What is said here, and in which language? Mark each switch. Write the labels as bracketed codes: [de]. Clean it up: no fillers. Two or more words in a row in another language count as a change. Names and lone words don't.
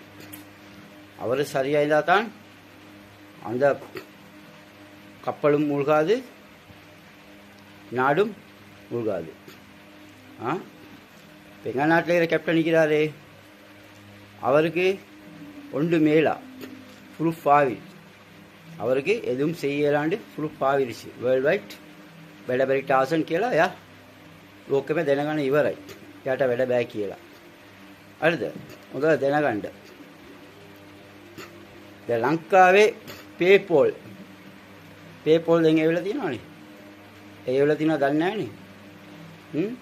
[ta] அவர் சரியாக இருந்தால் தான் அந்த கப்பலும் மூழ்காது, நாடும் மூழ்காது. இப்போ எங்கள் நாட்டில் இருக்கிற கேப்டன் நிற்கிறாரே, அவருக்கு ஒன்று மேலா ப்ரூஃப் ஆகி, அவருக்கு எதுவும் செய்யலாண்டு ப்ரூஃப் ஆகிருச்சு. [en] world wide [si] වැඩ බැරි ටාසන් කියලා එයා ලෝකෙම දැනගන්න ඉවරයි. එයාට වැඩ බෑ කියලා. හරිද? හොඳට දැනගන්න. දැන් ලංකාවේ PayPal දැන් එවිලා තියෙනවනේ. ඒ එවිලා තියෙනවද දන්නේ නැහනේ.